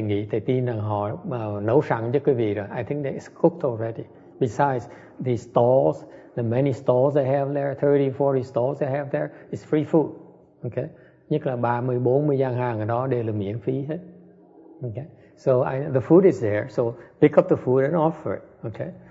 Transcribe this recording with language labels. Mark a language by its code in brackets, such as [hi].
[vi] Thầy tin rằng họ nấu sẵn cho quý vị rồi. [en] I think it's cooked already Besides these stalls, the many stalls they have there, 30, 40 stalls they have there, it's free food. Okay? [vi] Nhất là 30, 40 gian hàng ở đó đều là miễn phí hết. [en] Okay? So the food is there, so pick up the food and offer it. Okay?